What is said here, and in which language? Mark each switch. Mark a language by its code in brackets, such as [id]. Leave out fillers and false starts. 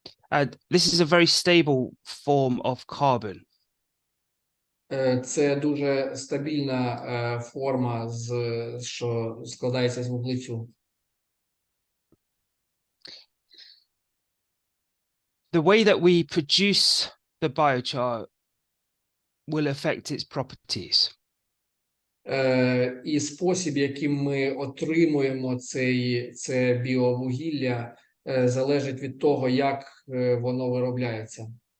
[en] And this is a very stable form of carbon. [uk] Це дуже стабільна форма, що складається з вуглецю. [en] The way that we produce the biochar will affect its properties. [uk] І спосіб, яким ми отримуємо це біовугілля, залежить від того, як воно виробляється.